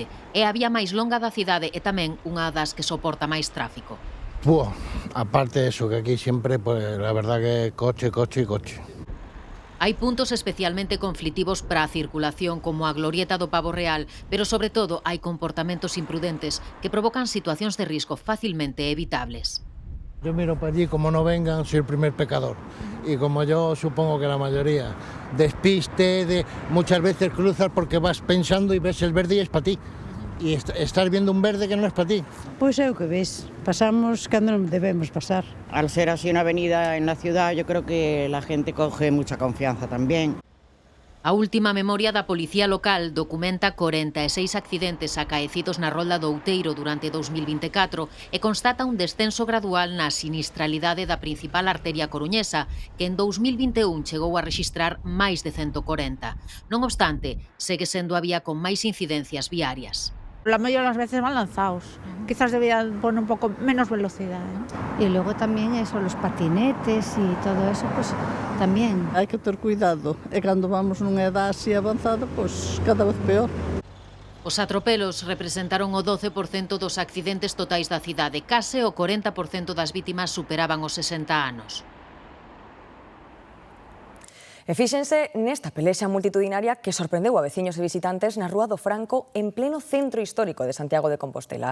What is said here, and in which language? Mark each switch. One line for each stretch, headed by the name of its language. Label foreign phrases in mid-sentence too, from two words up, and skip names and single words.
Galician: É a vía máis longa da cidade e tamén unha das que soporta máis tráfico.
Spanish: Aparte de eso, que aquí siempre, pues la verdad que coche.
Galician: Hai puntos especialmente conflitivos para a circulación, como a glorieta do Pavo Real, pero sobre todo hai comportamentos imprudentes que provocan situacións de risco facilmente evitables.
Spanish: Yo miro para allí, como no vengan, soy el primer pecador. Y como yo supongo que la mayoría, despiste, muchas veces cruzas porque vas pensando y ves el verde y es para ti. Y estás viendo un verde que
Galician: non é
Spanish: para ti.
Galician: Pois é o que ves, pasamos cando non debemos pasar.
Spanish: Al ser así una avenida en la ciudad, yo creo que la gente coge mucha confianza también.
Galician: A última memoria da Policía Local documenta 46 accidentes acaecidos na rolda do Outeiro durante 2024 e constata un descenso gradual na sinistralidade da principal arteria coruñesa, que en 2021 chegou a rexistrar máis de 140. Non obstante, segue sendo a vía con máis incidencias viarias.
Spanish: La mayoría de las veces van lanzados. Quizás debían poner un poco menos velocidad. Y luego también eso, los patinetes y todo eso, pues también.
Galician: Hai que ter cuidado. E cando vamos nunha edad así avanzada, pues cada vez peor. Os atropelos representaron o 12% dos accidentes totais da cidade. Case o 40% das vítimas superaban os 60 anos. E fíxense nesta pelexa multitudinaria que sorprendeu a veciños e visitantes na Rúa do Franco en pleno centro histórico de Santiago de Compostela.